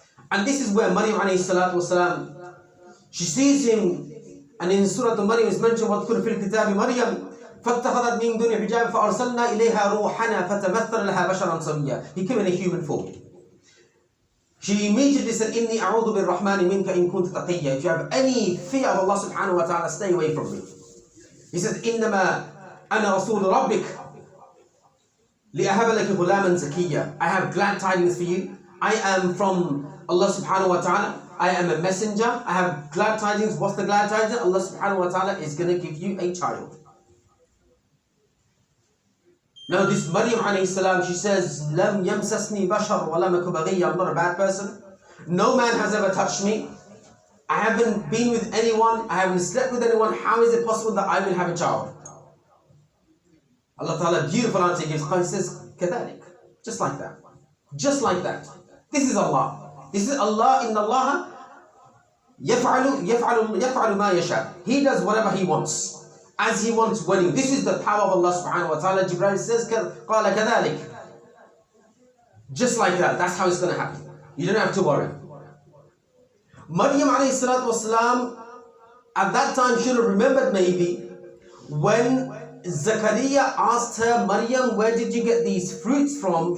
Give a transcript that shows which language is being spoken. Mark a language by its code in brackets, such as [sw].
[en] And this is where Mariam alayhi salatu wasalam, she sees him, and in Surah Al-Maryam is mentioned, [ar] وَاذْكُرْ فِي الْكِتَابِ مَرْيَمْ فَاتَّخَذَتْ مِن دُونِ حِجَابٍ فَأَرْسَلْنَا إِلَيْهَا رُوحَنَا فَتَمَثَّلَ لَهَا بَشَرًا سَوِيًّا. [en] He came in a human form. She immediately said, [ar] إِنِّي أَعُوذُ بِالرَّحْمَنِ مِنْكَ إِن كُنْتَ تَقِيًّا. [en] If you have any fear of Allah subhanahu wa ta'ala, stay away from me. He says, [ar] إِنَّمَا أَنَا رَسُولُ رَبِّكَ لِأَهَبَ لَكِ غُلَامًا زَكِيًّا. [en] I have glad tidings for you. I am from Allah subhanahu wa ta'ala. I am a messenger. I have glad tidings. What's the glad tidings? Allah subhanahu wa ta'ala is going to give you a child. Now this Mariam alayhi salam, she says, [ar] لَمْ يَمْسَسْنِي بَشَرٌ وَلَمْ أَكُ بَغِيًّا. [en] I'm not a bad person. No man has ever touched me. I haven't been with anyone. I haven't slept with anyone. How is it possible that I will have a child? Allah ta'ala, beautiful answer gives. He says, [ar] كَذَلِكَ. [en] Just like that. Just like that. This is Allah. This is Allah. [ar] Inna Allah يفعل ما يشاء. [en] He does whatever He wants, as He wants, when He. This is the power of Allah subhanahu wa ta'ala. Jibreel says, [ar] قَالَ كَذَلِكَ. [en] Just like that. That's how it's going to happen. You don't have to worry. Mariam alayhi salatu wasalam, at that time, should have remembered maybe when Zakaria asked her, Mariam, where did you get these fruits from?